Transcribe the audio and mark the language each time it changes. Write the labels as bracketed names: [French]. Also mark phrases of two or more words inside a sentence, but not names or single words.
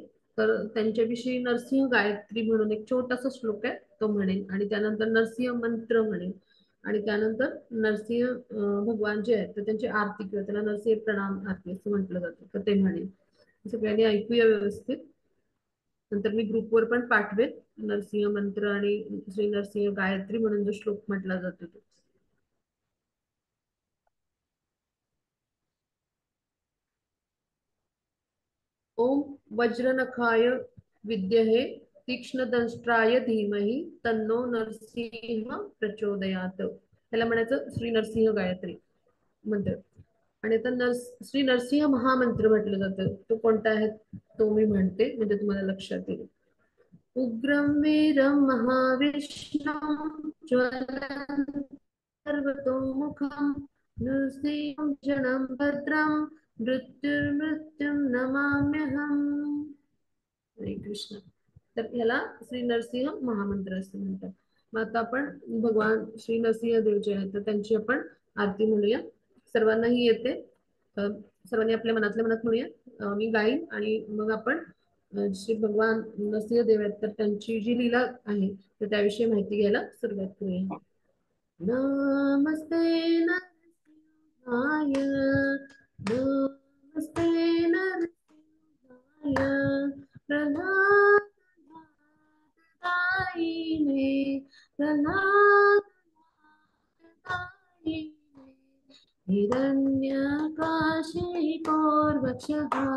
[Marathi] तर त्यांच्याविषयी नरसिंह गायत्री म्हणून एक छोटासा श्लोक आहे तो म्हणेन आणि त्यानंतर नरसिंह मंत्र म्हणेन आणि त्यानंतर नरसिंह भगवान जे आहेत तर त्यांची आरती किंवा त्याला नरसिंह प्रणाम आरती असं म्हटलं जातं तर ते म्हणेन. सगळ्यांनी ऐकूया व्यवस्थित. नंतर मी ग्रुपवर पण पाठवेन नरसिंह मंत्र आणि श्री नरसिंह गायत्री म्हणून जो श्लोक म्हटला जातो तो. [Sanskrit] ओम वज्रनखाय विद्महे तीक्ष्णदंष्ट्राय धीमहि तन्नो नरसिंह प्रचोदयात्. [Marathi] त्याला म्हणायचं श्री नरसिंह गायत्री मंत्र. आणि आता श्री नरसिंह महामंत्र म्हटलं जातं. तो कोणता आहे तो मी म्हणते, म्हणजे तुम्हाला लक्षात येईल. [Sanskrit] उग्रं वीरं महाविष्णुं ज्वलनं सर्वतोमुखं नृसिंहं क्षणं भद्रं मृत्युर्मृत्युं नमाम्यहम्. हरे कृष्ण. [Marathi] तर ह्याला श्री नरसिंह महामंत्र असं म्हणतात. मग आता आपण भगवान श्री नरसिंह देव जे आहेत तर त्यांची आपण आरती म्हणूया. सर्वांनाही येते, सर्वांनी आपल्या मनातल्या मनात म्हणूया. मी गाईन आणि मग आपण श्री भगवान नरसिंह देव आहेत तर त्यांची जी लीला आहे तर त्याविषयी माहिती घ्यायला सुरुवात करूया. [Sanskrit] नमस्ते नरसिंहाय, नमस्ते नरसिंहाय, प्रल्हादायिने, प्रल्हादायिने, हिरण्यकाशिपोर्वक्षः,